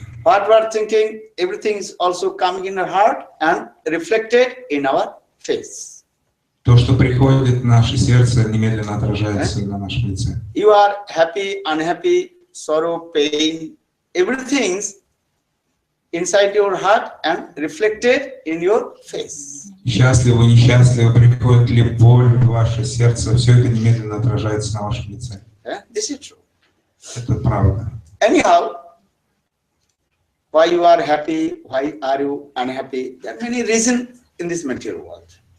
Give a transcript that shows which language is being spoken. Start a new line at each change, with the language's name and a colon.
English: What we are thinking, everything is also coming in our heart and reflected in our face.
Russian: То, что приходит в наше сердце, немедленно отражается на нашем лице.
English: You are happy, unhappy, sorrow, pain, everything's inside your heart and reflected in your face.
Russian: Счастливы, несчастливы, приходит ли боль в ваше сердце, все это немедленно отражается на вашем лице.
English: This is true.
Russian: Это правда.
English: Anyhow, why you are happy, why are you unhappy? There are many reasons in this material world.